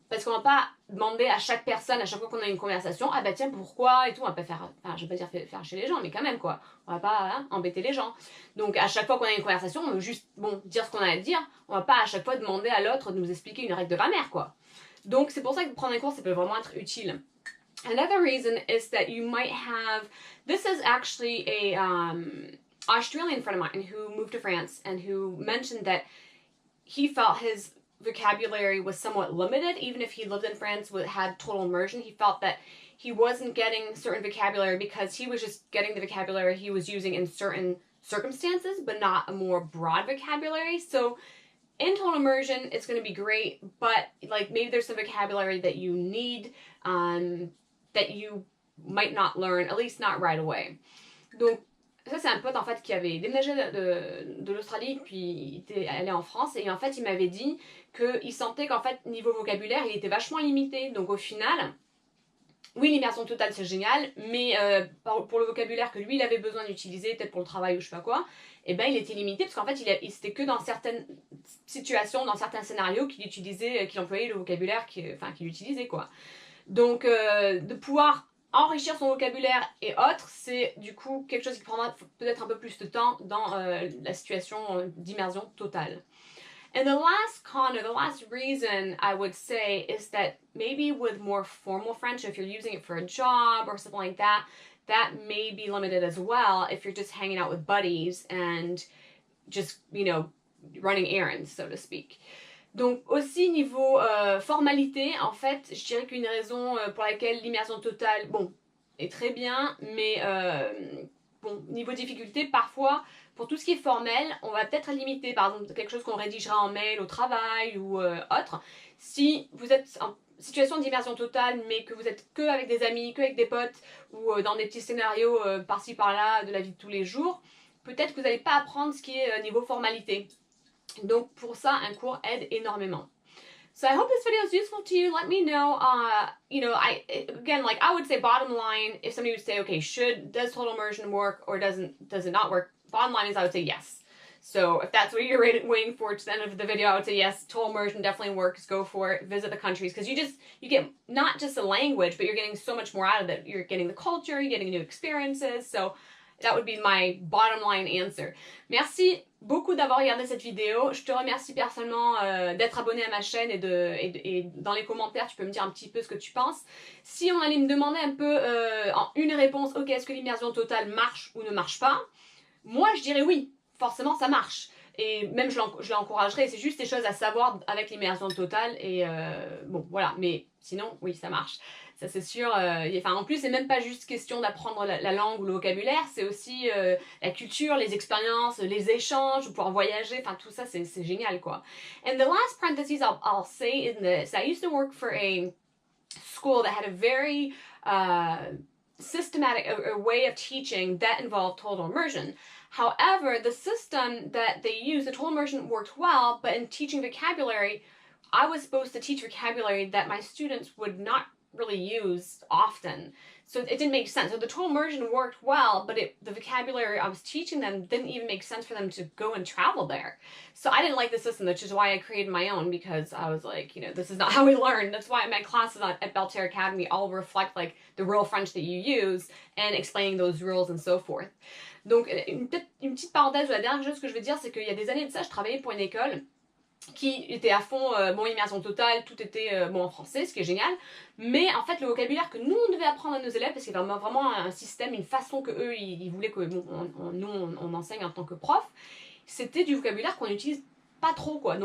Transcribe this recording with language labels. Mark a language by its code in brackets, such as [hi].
[fr] Parce qu'on va pas demander à chaque personne, à chaque fois qu'on a une conversation, ah bah tiens pourquoi et tout, on va pas faire, enfin je vais pas dire faire chez les gens, mais quand même quoi, on va pas embêter les gens. Donc à chaque fois qu'on a une conversation, on veut juste dire ce qu'on a à dire, on va pas à chaque fois demander à l'autre de nous expliquer une règle de grammaire quoi. Donc c'est pour ça que prendre un cours ça peut vraiment être utile. [en] Another reason is that you might have, this is actually a Australian friend of mine who moved to France and who mentioned that he felt his vocabulary was somewhat limited, even if he lived in France, had total immersion. He felt that he wasn't getting certain vocabulary because he was just getting the vocabulary he was using in certain circumstances, but not a more broad vocabulary. So in total immersion, it's going to be great, but like maybe there's some vocabulary that you need that you might not learn, at least not right away. [fr] Donc ça c'est un pote en fait qui avait déménagé de l'Australie puis il était allé en France et en fait il m'avait dit qu'il sentait qu'en fait niveau vocabulaire il était vachement limité, donc au final oui l'immersion totale c'est génial mais pour le vocabulaire que lui il avait besoin d'utiliser peut-être pour le travail ou je sais pas quoi, et ben il était limité parce qu'en fait il c'était que dans certaines situations, dans certains scénarios qu'il employait le vocabulaire qu'il utilisait quoi. Donc de pouvoir enrichir son vocabulaire et autres, c'est du coup quelque chose qui prendra peut-être un peu plus de temps dans la situation d'immersion totale. [en] And the last con, or the last reason I would say is that maybe with more formal French, if you're using it for a job or something like that, that may be limited as well if you're just hanging out with buddies and just, you know, running errands, so to speak. [fr] Donc aussi niveau formalité, en fait, je dirais qu'une raison pour laquelle l'immersion totale, est très bien, mais niveau difficulté, parfois, pour tout ce qui est formel, on va peut-être être limité, par exemple, quelque chose qu'on rédigera en mail au travail ou autre. Si vous êtes en situation d'immersion totale, mais que vous êtes que avec des amis, que avec des potes, ou dans des petits scénarios par-ci par-là de la vie de tous les jours, peut-être que vous n'allez pas apprendre ce qui est niveau formalité. Donc pour ça, un cours aide énormément. [en] So I hope this video is useful to you. Let me know, you know, I would say bottom line, if somebody would say, okay, does total immersion work or does it not work? Bottom line is I would say yes. So if that's what you're waiting for to the end of the video, I would say yes, total immersion definitely works. Go for it. Visit the countries because you get not just the language, but you're getting so much more out of it. You're getting the culture, you're getting new experiences. So that would be my bottom line answer. [fr] Merci beaucoup d'avoir regardé cette vidéo. Je te remercie personnellement d'être abonné à ma chaîne et dans les commentaires, tu peux me dire un petit peu ce que tu penses. Si on allait me demander un peu en une réponse, ok, est-ce que l'immersion totale marche ou ne marche pas? Moi, je dirais oui, forcément ça marche. Et même je l'encouragerais, c'est juste des choses à savoir avec l'immersion totale et voilà, mais sinon oui ça marche, ça c'est sûr. En plus c'est même pas juste question d'apprendre la langue ou le vocabulaire, c'est aussi la culture, les expériences, les échanges, pouvoir voyager, enfin tout ça c'est génial quoi. [en] And the last parenthesis I'll say in this, I used to work for a school that had a very systematic a way of teaching that involved total immersion. However, the system that they used, the total immersion worked well, but in teaching vocabulary, I was supposed to teach vocabulary that my students would not really use often. So it didn't make sense. So the total immersion worked well, but the vocabulary I was teaching them didn't even make sense for them to go and travel there. So I didn't like the system, which is why I created my own, because I was like, you know, this is not how we learn. That's why my classes at Belle Terre Academy all reflect like the real French that you use and explaining those rules and so forth. [fr] Donc une petite parenthèse, la dernière chose que je veux dire, c'est qu'il y a des années de ça, je travaillais pour une école qui était à fond, immersion totale, tout était en français, ce qui est génial, mais en fait le vocabulaire que nous on devait apprendre à nos élèves, parce qu'il y avait vraiment un système, une façon que eux ils voulaient que on enseigne en tant que prof, c'était du vocabulaire qu'on utilise pas trop quoi.